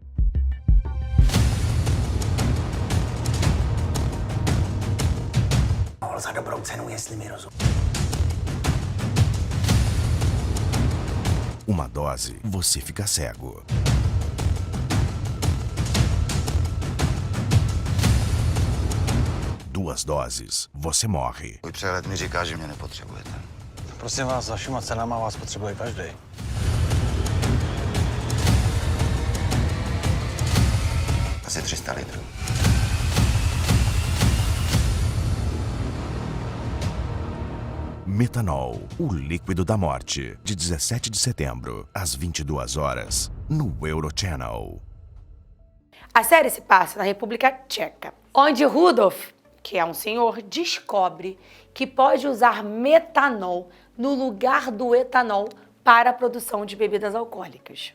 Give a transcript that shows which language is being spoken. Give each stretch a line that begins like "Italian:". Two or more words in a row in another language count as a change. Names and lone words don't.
Portuguese: Uma dose, você fica cego. Duas doses, você morre.
Czech: Můj přehled mi říká, že mě nepotřebujete. Prosím vás, za všema cenama vás potřebuje každý. Asi 300 litrů.
Portuguese: Metanol, o líquido da morte. De 17 de setembro, às 22 horas, no Eurochannel. A série se passa na República Tcheca, onde Rudolf, que é um senhor, descobre que pode usar metanol no lugar do etanol para a produção de bebidas alcoólicas.